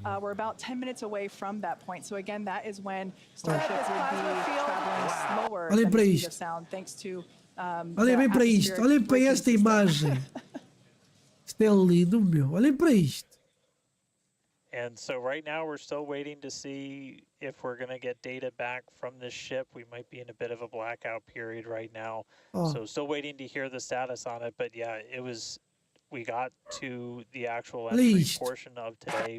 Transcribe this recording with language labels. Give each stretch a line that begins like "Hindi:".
English: We're about 10 minutes away from that point. So again, that is when Starship will be traveling slower
Portuguese: Olhem para isto. Olhem bem para isto. Olhem para esta imagem. Isto é lindo, meu. Olhem para isto.
English: And so right now we're still waiting to see if we're going to get data back from this ship. We might be in a bit of a blackout period right now. So still waiting to hear the status on it. But yeah, we got to the actual entry portion of today.